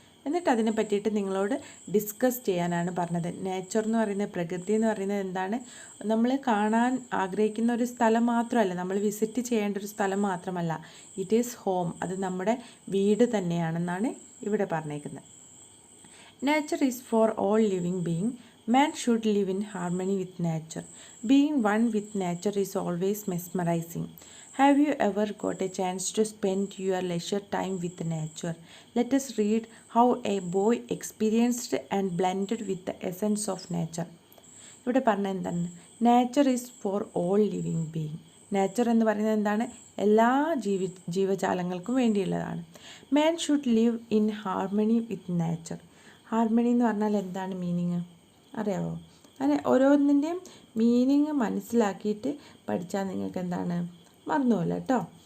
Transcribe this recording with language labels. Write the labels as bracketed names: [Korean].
[Malayalam] എന്നിട്ട് അതിനെ പറ്റിയിട്ട് നിങ്ങളോട് ഡിസ്കസ് ചെയ്യാനാണ് പറഞ്ഞത്. നേച്ചർ എന്ന് പറയുന്നത്, പ്രകൃതി എന്ന് പറയുന്നത് നമ്മൾ കാണാൻ ആഗ്രഹിക്കുന്ന ഒരു സ്ഥലം മാത്രമല്ല, നമ്മൾ വിസിറ്റ് ചെയ്യേണ്ട ഒരു സ്ഥലം മാത്രമല്ല. [English] it is home, [Malayalam] അത് നമ്മുടെ വീട് തന്നെയാണെന്നാണ് ഇവിടെ പറഞ്ഞേക്കുന്നത്. [English] Nature is for all living being. Man should live in harmony with nature. Being one with nature is always mesmerizing. Have you ever got a chance to spend your leisure time with nature? Let us read how a boy experienced and blended with the essence of nature. [Malayalam] ഇവിടെ പറഞ്ഞ [English] Nature is for all living being. [Malayalam] Nature എന്ന് പറയുന്നത് എല്ലാ ജീവജാലങ്ങൾക്കും വേണ്ടിയുള്ളതാണ്. [English] Man should live in harmony with nature. [Malayalam] Harmony എന്ന് പറഞ്ഞാൽ എന്താണ് മീനിങ് അറിയാമോ? അങ്ങനെ ഓരോന്നിൻ്റെയും മീനിങ് മനസ്സിലാക്കിയിട്ട് പഠിച്ചാൽ നിങ്ങൾക്ക് മറന്നുപോലെ കേട്ടോ.